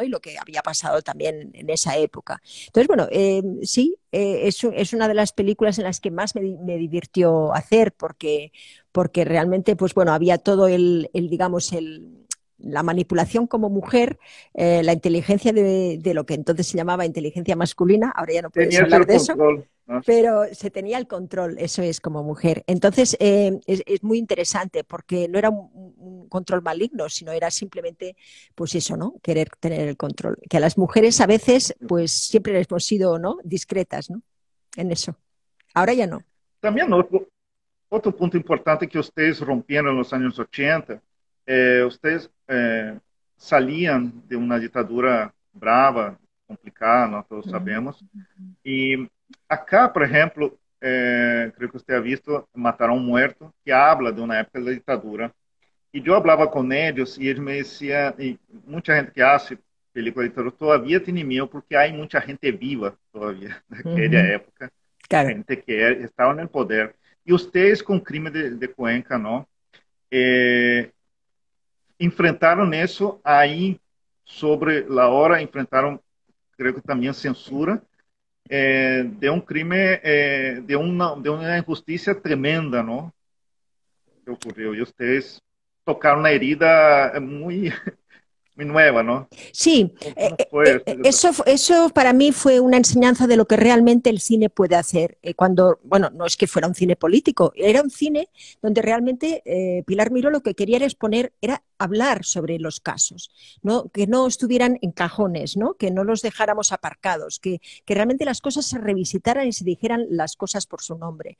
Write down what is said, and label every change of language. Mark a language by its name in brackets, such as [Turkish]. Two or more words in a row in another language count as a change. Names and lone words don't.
[Spanish] Y lo que había pasado también en esa época. Entonces, bueno, sí, es una de las películas en las que más me divirtió hacer porque realmente, pues bueno, había todo digamos, la manipulación como mujer, la inteligencia de lo que entonces se llamaba inteligencia masculina, ahora ya no puedes [Portuguese] Tinha [Spanish] hablar [Portuguese] esse [Spanish] de eso, [Portuguese] controle, não? [Spanish] pero se tenía el control, eso es como mujer. Entonces es muy interesante porque no era un control maligno, sino era simplemente, pues eso, ¿no? Querer tener el control. Que a las mujeres a veces, pues siempre hemos sido, ¿no? Discretas, ¿no? En eso. Ahora ya no. [Portuguese] Também outro ponto importante que vocês romperam nos anos 80, vocês saliam de uma ditadura brava, complicada, nós todos sabemos. E acá, por exemplo, creio que você ha visto Matar a um Muerto, que habla de uma época da ditadura. E eu falava com eles e eles me diziam, e muita gente que assiste película de ditadura todavía tem medo porque há muita gente viva todavía naquela época, Claro. gente que estava no poder. E vocês com o crime de Cuenca, não? Enfrentaram isso aí sobre a hora, enfrentaram, creio que também censura, de um crime, de uma injustiça tremenda, não? Que ocorreu. E vocês tocaram na herida muito, muito nova, não? [Spanish] Sí, [Portuguese] Como foi? [Spanish] eso para mí fue una enseñanza de lo que realmente el cine puede hacer. Cuando, bueno, no es que fuera un cine político, era un cine donde realmente Pilar Miró lo que quería era exponer, era hablar sobre los casos, ¿no? Que no estuvieran en cajones, ¿no? Que no los dejáramos aparcados, que realmente las cosas se revisitaran y se dijeran las cosas por su nombre.